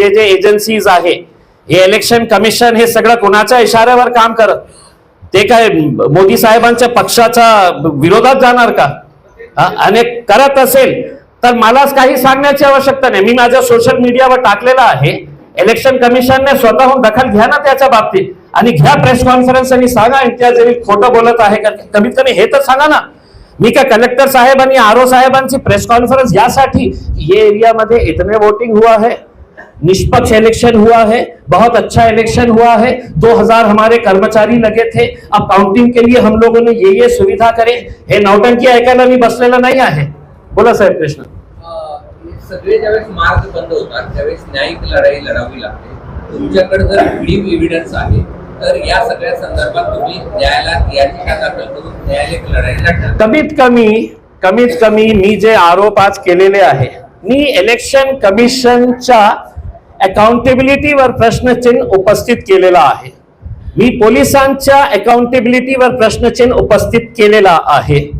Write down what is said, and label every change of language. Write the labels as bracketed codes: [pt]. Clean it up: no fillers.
[mr] जे जे एजन्सीज आहे, हे इलेक्शन कमिशन हे सगळं कोणाच्या इशाऱ्यावर काम करत, ते काय मोदी साहेबांच्या पक्षाच्या विरोधात जाणार का? आणि करत असेल तर मलाच काही सांगण्याची आवश्यकता नाही, मी माझ्या सोशल मीडियावर टाकलेला आहे। इलेक्शन कमिशनने स्वतःहून दखल घ्या ना त्याच्या बाबतीत आणि घ्या प्रेस कॉन्फरन्स आणि सांगा इम्तियाज जलील खोटं बोलत आहे का, कमीत कमी हे तर सांगा ना। मी का कलेक्टर साहेब आणि आरओ साहेबांची प्रेस कॉन्फ्रेंस यासाठी [hi] ये एरिया में इतने वोटिंग हुआ है, निष्पक्ष इलेक्शन हुआ है, बहुत अच्छा इलेक्शन हुआ है, 2000 हमारे कर्मचारी लगे थे, अब काउंटिंग के लिए हम लोगों ने ये सुविधा करे, [mr] हे नौटंकी ऐकायला मी बसलेला नाही आहे। बोला साहेब कृष्ण। सगळे ज्यावेळेस मार्ग बंद होतात त्यावेळेस न्यायिक लढाई लढावी लागते। तुमच्याकडे जर व्हिडिओ एव्हिडन्स आहे तर या सगळ्या संदर्भात तुम्ही न्यायालयात याचिका दाखल करून न्यायालयीन लढाई लढणार। कमीत कमी मी जे आरोप आज केलेले आहे, मी इलेक्शन कमिशनच्या अकाउंटेबिलिटीवर प्रश्नचिन्ह उपस्थित केलेला आहे, मी पोलिसांच्या अकाउंटेबिलिटीवर प्रश्नचिन्ह उपस्थित केलेला आहे।